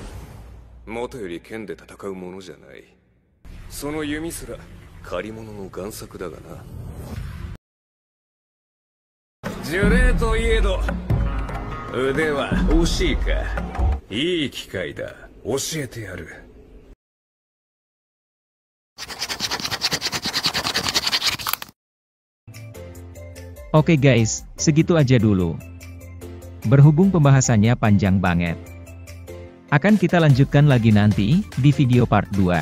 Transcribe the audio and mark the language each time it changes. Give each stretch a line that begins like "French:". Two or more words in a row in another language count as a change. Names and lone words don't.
Japanese: 元より剣で戦うものじゃない。その弓すら借り物の贋作だがな。呪霊といえど腕は惜しいか。いい機会だ。教えてやる。
Indonesian: Oke guys, segitu aja dulu. Berhubung pembahasannya panjang banget, akan kita lanjutkan lagi nanti, di video part 2.